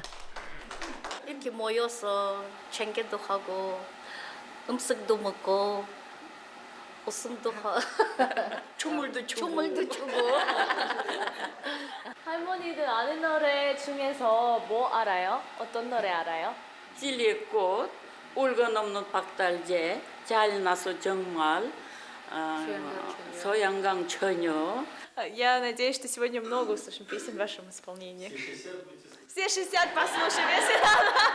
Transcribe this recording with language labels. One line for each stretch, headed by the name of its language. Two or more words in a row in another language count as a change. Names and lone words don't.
Korean: 이렇게 모여서 챙겨도 하고 음식도 먹고 웃음도 하고 춤을도 추고 할머니들 아는 노래 중에서 뭐 알아요? 어떤 노래 알아요? 찔리꽃, 울건 없는 박달재, 잘나서 정말, 소양강 처녀.
Russian: Я надеюсь, что сегодня много услышим песен в вашем исполнении. Все 60 послушаем, если надо.